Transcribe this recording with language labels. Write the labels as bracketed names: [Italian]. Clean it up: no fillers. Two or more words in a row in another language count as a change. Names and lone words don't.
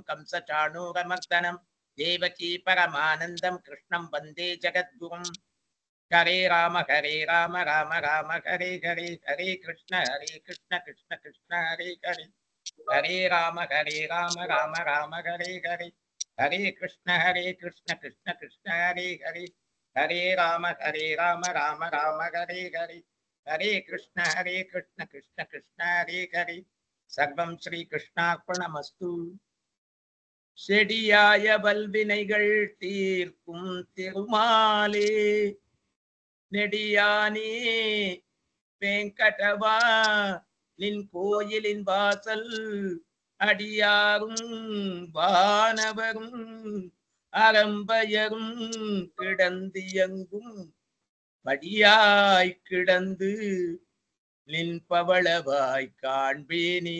[Sanskrit] कंस चाणूरमर्दनम् देवकी परमानन्दम् कृष्णम् वन्दे जगद्गुरुम् हरे राम राम राम हरे हरे हरे कृष्ण कृष्ण कृष्ण हरे हरे हरे राम राम राम हरे हरे हरे कृष्ण कृष्ण कृष्ण हरे हरे हरे राम राम हरे हरे हरे कृष्ण कृष्ण कृष्ण हरे हरे सर्वम् श्री कृष्णार्पणमस्तु. [Tamil] செடியாய வல்வினைகள் தீர்க்கும் திருமாலே நெடியானே வெங்கடவா நின் கோயிலின் வாசல் அடியாரும் வானவரும் அறம்பயரும் கிடந்தியங்கும் படியாய் கிடந்து நின் பவளவாய் காண்பேனே.